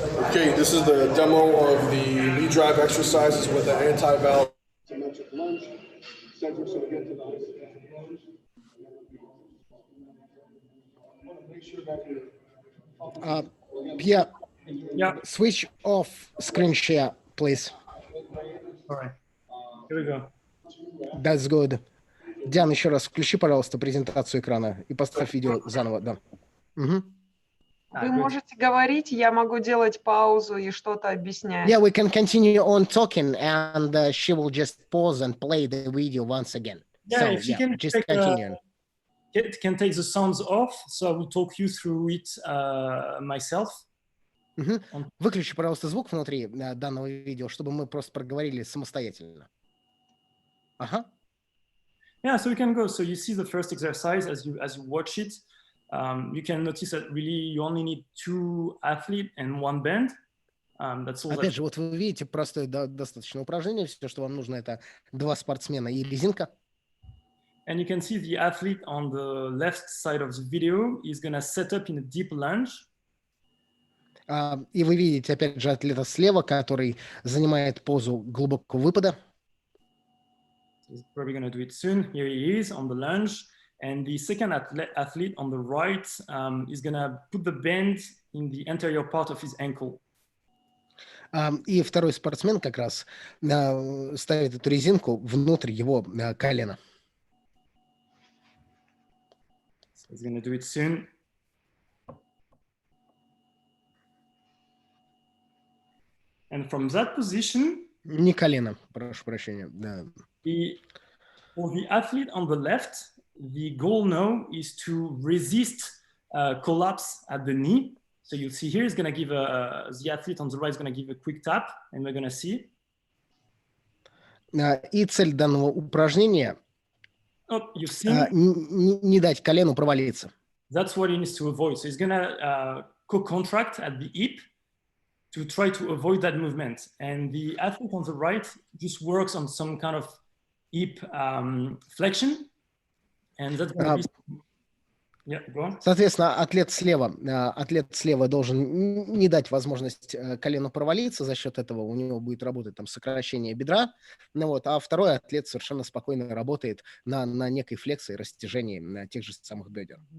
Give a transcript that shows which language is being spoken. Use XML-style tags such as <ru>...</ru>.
<en>Okay, this is the demo of the knee drive exercises with the anti-valve. Isometric lunge. Center, so get to the isometric lunge. Make sure that Yeah, switch off screen share, please. All right, here we go. That's good.</en> <ru>Диана, еще раз включи, пожалуйста, презентацию экрана и поставь видео заново, да. Вы можете говорить, я могу делать паузу и что-то объяснять.</ru> <en>Yeah, we can continue on talking, and she will just pause and play the video once again. Yeah, So, if you can just take, continue. can take the sounds off, so I will talk you through it myself.</en> <ru>Выключи, пожалуйста, звук внутри данного видео, чтобы мы просто проговорили самостоятельно. Ага.</ru> <en>Yeah, so we can go. So you see the first exercise as you watch it. You can notice that really you only need 2 athletes and 1 band. That's all.</en> <ru>Опять же, вот вы видите, простое достаточно упражнение. Все, что вам нужно, это 2 спортсмена и резинка.</ru> <en>And you can see the athlete on the left side of the video is going to set up in a deep lunge.</en> <ru>И вы видите, опять же, атлета слева, который занимает позу глубокого выпада.</ru> <en>He's probably going to do it soon. Here he is on the lunge. And the second athlete on the right is going to put the band in the anterior part of his ankle.</en> <ru>И второй спортсмен как раз ставит эту резинку внутрь его колена.</ru> <en>So he's going to do it soon. And from that position,</en> <ru>Не колено, прошу прощения. Да.</ru> <en>For the athlete on the left, the goal now is to resist collapse at the knee. So you'll see here, he's going to give the athlete on the right is going to give a quick tap, and we're going to see.</en> <ru>И цель данного упражнения не дать колену провалиться.</ru> <en>That's what he needs to avoid. So he's going to co-contract at the hip to try to avoid that movement. And the athlete on the right just works on some kind of hip flexion. And that's going to be... Yeah, go on.</en> <ru>Соответственно, атлет слева должен не дать возможность колену провалиться, за счет этого у него будет работать там сокращение бедра, а второй атлет совершенно спокойно работает на некой флексии, растяжении тех же самых бедер.</ru>